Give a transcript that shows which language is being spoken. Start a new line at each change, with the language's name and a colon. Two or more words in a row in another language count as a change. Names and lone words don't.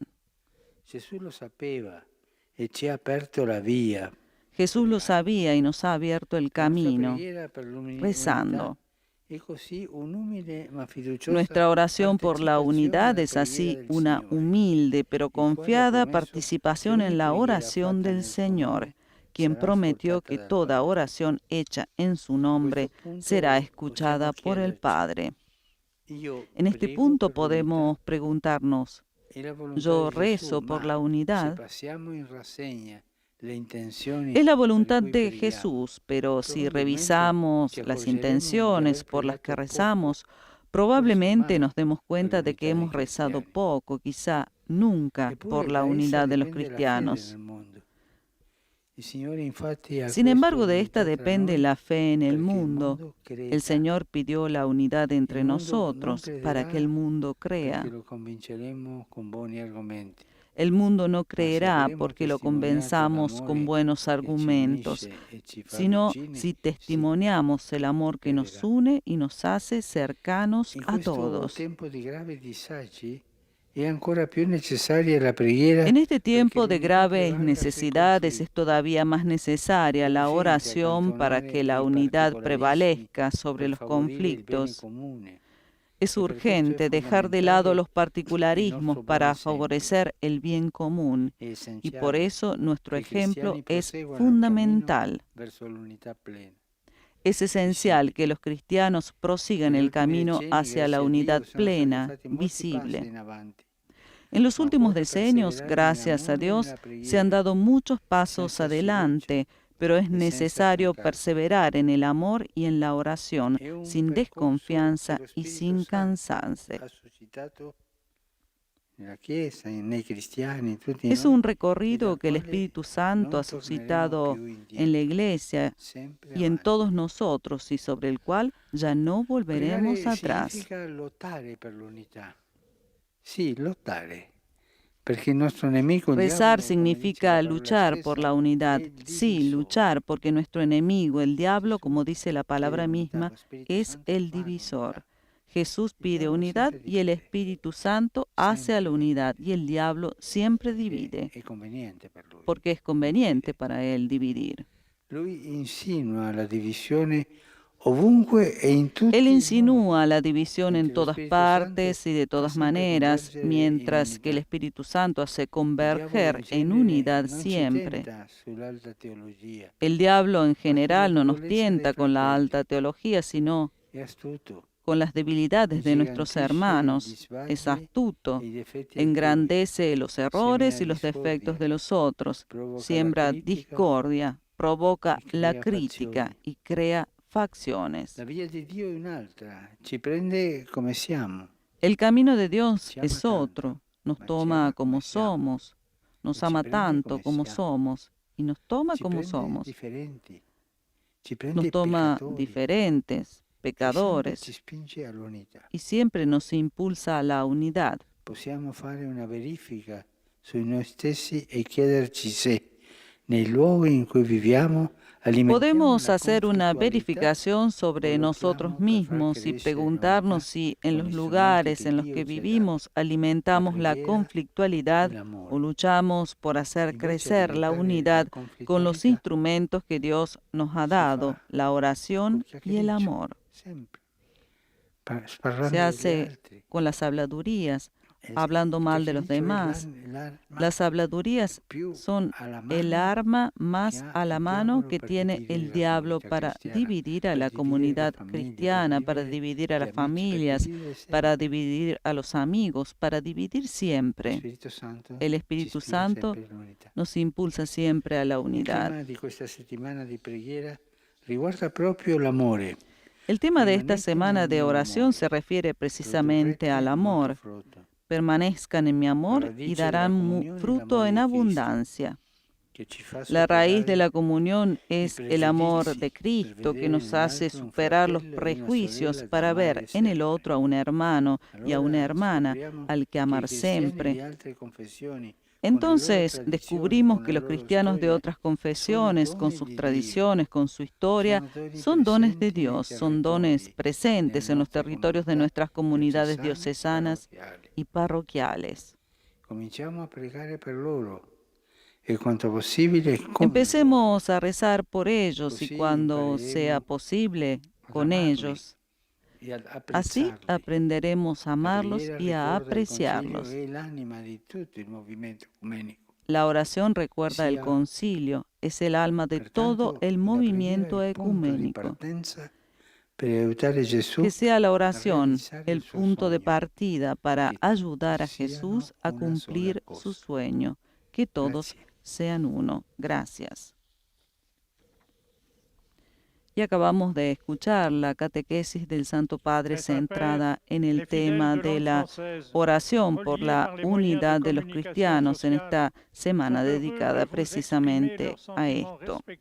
Italian: Gesù lo sapeva e ci ha aperto la via.
Spanish: Jesús lo sabía y nos ha abierto el
Italian: La nostra
Spanish: camino,
Italian: preghiera per l'unità
Spanish: rezando.
Italian: è così un'umile ma fiduciosa
Spanish: Nuestra oración por la
Italian: partecipazione
Spanish: unidad
Italian: alla
Spanish: es
Italian: preghiera
Spanish: así
Italian: del
Spanish: una
Italian: Signore,
Spanish: humilde pero
Italian: il quale ha
Spanish: confiada
Italian: promesso
Spanish: participación
Italian: che ogni
Spanish: en la
Italian: preghiera
Spanish: oración
Italian: fatta
Spanish: del
Italian: nel suo
Spanish: Señor,
Italian: nome
Spanish: quien
Italian: sarà
Spanish: prometió
Italian: ascoltata
Spanish: que
Italian: dal
Spanish: toda
Italian: Padre.
Spanish: oración hecha en su
Italian: A
Spanish: nombre
Italian: questo punto
Spanish: será escuchada
Italian: possiamo
Spanish: por el
Italian: chiederci,
Spanish: Padre.
Italian: io
Spanish: En este
Italian: prego
Spanish: punto
Italian: per l'unità
Spanish: podemos preguntarnos,
Italian: e la volontà
Spanish: yo
Italian: di Gesù,
Spanish: rezo por
Italian: ma
Spanish: la
Italian: se
Spanish: unidad.
Italian: passiamo in rassegna le intenzioni
Spanish: Es la
Italian: per
Spanish: voluntad
Italian: cui
Spanish: de
Italian: preghiamo,
Spanish: Jesús, pero si
Italian: probabilmente
Spanish: revisamos
Italian: ci
Spanish: las
Italian: accorgeremo di
Spanish: intenciones
Italian: aver
Spanish: por las que
Italian: pregato
Spanish: rezamos,
Italian: poco,
Spanish: probablemente
Italian: forse
Spanish: nos demos
Italian: mai,
Spanish: cuenta
Italian: per
Spanish: de que
Italian: l'unità
Spanish: hemos
Italian: dei
Spanish: rezado
Italian: cristiani.
Spanish: poco, quizá nunca,
Italian: Eppure
Spanish: por la
Italian: da essa
Spanish: unidad de los
Italian: dipende la fede
Spanish: cristianos.
Italian: nel mondo. Il Signore infatti ha
Spanish: Sin
Italian: chiesto
Spanish: embargo, de esta
Italian: l'unità tra
Spanish: depende
Italian: noi
Spanish: la fe en el
Italian: perché il
Spanish: mundo.
Italian: mondo creda.
Spanish: El Señor pidió la unidad entre
Italian: Il mondo non
Spanish: nosotros para que el
Italian: crederà
Spanish: mundo
Italian: perché
Spanish: crea.
Italian: lo convinceremo con buoni argomenti.
Spanish: El mundo no
Italian: Ma se
Spanish: creerá
Italian: avremo
Spanish: porque lo
Italian: testimoniato
Spanish: convenzamos con
Italian: l'amore
Spanish: buenos
Italian: che ci
Spanish: argumentos,
Italian: unisce e ci fa
Spanish: sino
Italian: vicini,
Spanish: si
Italian: sì,
Spanish: testimoniamos el amor que nos
Italian: crederà.
Spanish: une y nos hace cercanos
Italian: In
Spanish: a
Italian: questo
Spanish: todos.
Italian: tempo di gravi disagi è ancora più necessaria la preghiera
Spanish: En este
Italian: perché
Spanish: tiempo de
Italian: l'unità
Spanish: graves
Italian: prevalga sui
Spanish: necesidades es
Italian: conflitti.
Spanish: todavía más necesaria
Italian: È
Spanish: la
Italian: urgente
Spanish: oración para
Italian: accantonare
Spanish: que la
Italian: i
Spanish: unidad
Italian: particolarismi
Spanish: prevalezca sobre
Italian: per
Spanish: los
Italian: favorire il bene
Spanish: conflictos.
Italian: comune.
Spanish: Es
Italian: E per questo è
Spanish: urgente dejar de lado
Italian: fondamentale
Spanish: los
Italian: il
Spanish: particularismos
Italian: nostro buon
Spanish: para
Italian: esempio.
Spanish: favorecer el bien común,
Italian: È
Spanish: y por
Italian: essenziale
Spanish: eso nuestro
Italian: che i
Spanish: ejemplo
Italian: cristiani
Spanish: es
Italian: proseguano il cammino
Spanish: fundamental.
Italian: verso l'unità plena.
Spanish: Es esencial que los cristianos prosigan
Italian: Negli
Spanish: el
Italian: ultimi
Spanish: camino
Italian: decenni,
Spanish: hacia la
Italian: grazie a
Spanish: unidad
Italian: Dio, sono stati
Spanish: plena,
Italian: fatti molti passi
Spanish: visible.
Italian: in avanti.
Spanish: En los
Italian: Ma
Spanish: últimos
Italian: occorre
Spanish: decenios,
Italian: perseverare
Spanish: gracias a
Italian: nell'amore e
Spanish: Dios,
Italian: nella
Spanish: se han
Italian: preghiera,
Spanish: dado muchos pasos
Italian: senza silenzio
Spanish: adelante, pero es
Italian: e senza
Spanish: necesario
Italian: stancarsi.
Spanish: perseverar en el amor y en la oración,
Italian: È un
Spanish: sin
Italian: percorso che
Spanish: desconfianza
Italian: lo
Spanish: y
Italian: Spirito
Spanish: sin
Italian: Santo
Spanish: cansarse.
Italian: ha suscitato nella Chiesa, nei cristiani, tutti
Spanish: Es
Italian: noi,
Spanish: un
Italian: e
Spanish: recorrido
Italian: dal
Spanish: que el
Italian: quale
Spanish: Espíritu Santo
Italian: non
Spanish: ha
Italian: torneremo
Spanish: suscitado
Italian: più
Spanish: en
Italian: indietro,
Spanish: la Iglesia
Italian: sempre
Spanish: y en
Italian: avanti.
Spanish: todos nosotros, y sobre el cual ya no volveremos
Italian: Pregare
Spanish: atrás.
Italian: significa lottare per l'unità. Sì, lottare. Perché il nostro nemico, il
Spanish: Rezar
Italian: diavolo, come dice
Spanish: significa
Italian: la parola
Spanish: luchar por
Italian: stessa,
Spanish: la unidad.
Italian: è il
Spanish: Sí,
Italian: divisore.
Spanish: luchar porque nuestro enemigo, el diablo,
Italian: Gesù
Spanish: como dice la palabra
Italian: chiede l'unità,
Spanish: misma,
Italian: lo Spirito
Spanish: es
Italian: Santo
Spanish: el
Italian: fa l'unità.
Spanish: divisor. Jesús
Italian: Il
Spanish: pide
Italian: diavolo
Spanish: unidad
Italian: sempre
Spanish: y el
Italian: divide,
Spanish: Espíritu Santo hace a la
Italian: sempre
Spanish: unidad
Italian: divide,
Spanish: y el diablo siempre
Italian: che
Spanish: divide,
Italian: è conveniente per lui.
Spanish: porque es conveniente para él dividir.
Italian: Lui insinua la divisione ovunque e in tutti
Spanish: Él
Italian: i modi,
Spanish: insinúa la división en
Italian: mentre lo
Spanish: todas
Italian: Spirito Santo
Spanish: partes y de
Italian: fa
Spanish: todas
Italian: sempre
Spanish: maneras,
Italian: convergere in
Spanish: mientras que el
Italian: unità.
Spanish: Espíritu Santo hace
Italian: Il diavolo in
Spanish: converger en
Italian: genere
Spanish: unidad
Italian: non ci
Spanish: siempre.
Italian: tenta sull'alta teologia,
Spanish: El diablo en
Italian: ma sulla
Spanish: general no nos
Italian: debolezza dei
Spanish: tienta con la
Italian: fratelli.
Spanish: alta teología, sino
Italian: È astuto,
Spanish: con las debilidades de nuestros
Italian: ingigantisce i
Spanish: hermanos. Es
Italian: disagi
Spanish: astuto,
Italian: e i difetti altrui,
Spanish: engrandece los errores
Italian: semina
Spanish: y los defectos
Italian: discordia,
Spanish: de los otros,
Italian: provoca la
Spanish: siembra
Italian: critica
Spanish: discordia, provoca
Italian: Y
Spanish: la
Italian: crea
Spanish: crítica
Italian: fazioni.
Spanish: y crea facciones.
Italian: La via di Dio è un'altra, ci prende come siamo.
Spanish: El camino de Dios
Italian: Ci ama
Spanish: es
Italian: tanto,
Spanish: otro, nos
Italian: ma ci
Spanish: toma
Italian: ama
Spanish: como
Italian: come siamo.
Spanish: somos, nos
Italian: Y ci
Spanish: ama
Italian: prende
Spanish: tanto
Italian: come
Spanish: como
Italian: siamo.
Spanish: somos y nos toma
Italian: Ci
Spanish: como
Italian: prende
Spanish: somos,
Italian: differenti, ci prende
Spanish: nos toma
Italian: peccatori,
Spanish: diferentes,
Italian: e sempre
Spanish: pecadores,
Italian: ci spinge all'unità.
Spanish: y siempre nos impulsa a la unidad.
Italian: Possiamo fare una verifica su noi stessi e chiederci se nei luoghi in cui viviamo alimentiamo
Spanish: Podemos
Italian: la
Spanish: hacer una
Italian: conflittualità
Spanish: verificación sobre
Italian: o
Spanish: nosotros
Italian: lottiamo per far
Spanish: mismos y
Italian: crescere
Spanish: preguntarnos
Italian: l'unità
Spanish: si en
Italian: con
Spanish: los
Italian: gli strumenti
Spanish: lugares
Italian: che
Spanish: en los
Italian: Dio
Spanish: que
Italian: ci ha dato,
Spanish: vivimos alimentamos la
Italian: preghiera
Spanish: conflictualidad
Italian: e
Spanish: o
Italian: l'amore.
Spanish: luchamos por hacer
Italian: Invece
Spanish: crecer la
Italian: alimentare
Spanish: unidad
Italian: la
Spanish: con los
Italian: conflittualità
Spanish: instrumentos que Dios nos ha
Italian: si
Spanish: dado,
Italian: fa
Spanish: la oración
Italian: col
Spanish: y el
Italian: chiacchiericcio,
Spanish: amor.
Italian: sempre,
Spanish: Se
Italian: parlando degli
Spanish: hace
Italian: altri.
Spanish: con las habladurías,
Italian: Il
Spanish: hablando mal de los
Italian: chiacchiericcio è
Spanish: demás.
Italian: l'arma
Spanish: Las habladurías
Italian: più
Spanish: son
Italian: alla
Spanish: el
Italian: mano
Spanish: arma
Italian: che
Spanish: más
Italian: ha
Spanish: a la
Italian: il
Spanish: mano
Italian: diavolo
Spanish: que
Italian: per
Spanish: tiene
Italian: dividere
Spanish: el
Italian: la
Spanish: diablo
Italian: comunità
Spanish: para
Italian: cristiana,
Spanish: dividir a
Italian: per
Spanish: la
Italian: dividere le
Spanish: comunidad
Italian: famiglie,
Spanish: cristiana, para
Italian: per
Spanish: dividir a
Italian: gli
Spanish: las
Italian: amici, per
Spanish: familias,
Italian: dividere sempre.
Spanish: para dividir a los amigos, para dividir
Italian: Lo
Spanish: siempre.
Italian: Spirito Santo
Spanish: El
Italian: ci
Spanish: Espíritu
Italian: ispira
Spanish: Santo
Italian: sempre all'unità.
Spanish: nos impulsa siempre a la
Italian: Il
Spanish: unidad.
Italian: tema di questa settimana di preghiera riguarda proprio l'amore.
Spanish: El tema de esta
Italian: Permanezcan
Spanish: semana
Italian: nel
Spanish: de
Italian: mio
Spanish: oración
Italian: amore,
Spanish: se refiere precisamente
Italian: produrrete
Spanish: al
Italian: molto
Spanish: amor.
Italian: frutto.
Spanish: Permanezcan en mi
Italian: La
Spanish: amor y
Italian: radice
Spanish: darán
Italian: della comunione è
Spanish: fruto
Italian: l'amore
Spanish: en
Italian: di Cristo,
Spanish: abundancia.
Italian: che ci fa
Spanish: La raíz de
Italian: superare
Spanish: la comunión
Italian: i
Spanish: es el amor
Italian: pregiudizi,
Spanish: de
Italian: per
Spanish: Cristo que
Italian: vedere
Spanish: nos hace
Italian: nell'altro un
Spanish: superar los
Italian: fratello e una
Spanish: prejuicios
Italian: sorella da
Spanish: para
Italian: amare
Spanish: ver en el
Italian: sempre.
Spanish: otro a un hermano y a una
Italian: Allora
Spanish: hermana
Italian: scopriamo
Spanish: al que
Italian: che i
Spanish: amar
Italian: cristiani di
Spanish: siempre.
Italian: altre confessioni, con le loro
Spanish: Entonces
Italian: tradizioni,
Spanish: descubrimos
Italian: con
Spanish: que
Italian: la
Spanish: los
Italian: loro
Spanish: cristianos de
Italian: storia,
Spanish: otras
Italian: sono
Spanish: confesiones, con
Italian: doni
Spanish: sus
Italian: di Dio,
Spanish: tradiciones, con su historia,
Italian: sono doni
Spanish: son dones de
Italian: presenti nei
Spanish: Dios, son dones
Italian: territori,
Spanish: presentes
Italian: nelle
Spanish: en los
Italian: nostre
Spanish: territorios de
Italian: comunità
Spanish: nuestras comunidades
Italian: diocesane,
Spanish: diocesanas
Italian: parrocchiali.
Spanish: y parroquiales.
Italian: Cominciamo a pregare per loro e quanto possibile con loro,
Spanish: Empecemos a rezar por ellos y
Italian: così
Spanish: cuando sea
Italian: impareremo
Spanish: posible
Italian: ad
Spanish: con
Italian: amarli
Spanish: ellos.
Italian: e ad
Spanish: Así
Italian: apprezzarli.
Spanish: aprenderemos a
Italian: La
Spanish: amarlos
Italian: preghiera
Spanish: y a
Italian: ricorda il concilio
Spanish: apreciarlos.
Italian: e l'anima di tutto il movimento ecumenico.
Spanish: La oración recuerda el
Italian: Sia
Spanish: concilio, es el alma de todo
Italian: pertanto
Spanish: el
Italian: la
Spanish: movimiento
Italian: preghiera il punto di
Spanish: ecuménico.
Italian: partenza per aiutare Gesù
Spanish: Que sea la
Italian: a
Spanish: oración
Italian: realizzare
Spanish: el
Italian: il suo
Spanish: punto de
Italian: sogno.
Spanish: partida para
Italian: Que
Spanish: ayudar a
Italian: siano
Spanish: Jesús a
Italian: una
Spanish: cumplir
Italian: sola
Spanish: su
Italian: cosa.
Spanish: sueño. Que todos
Italian: Grazie.
Spanish: sean uno. Gracias. Y acabamos de escuchar la catequesis del Santo Padre centrada en el tema de la oración por la unidad de los cristianos en esta semana dedicada precisamente a esto.